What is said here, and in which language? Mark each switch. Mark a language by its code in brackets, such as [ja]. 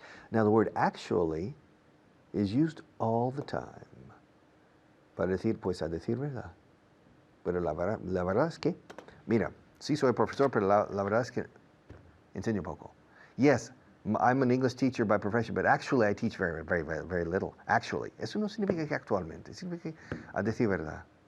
[en] Now the word actually is used all the time [es] para decir, pues a decir verdad. Pero la verdad es que, mira, sí soy profesor, pero la verdad es que enseño poco. [en] Yes, I'm an English teacher by profession, but actually I teach very, very, very, very little. Actually. [es] Eso no significa que actualmente. Significa que a decir verdad.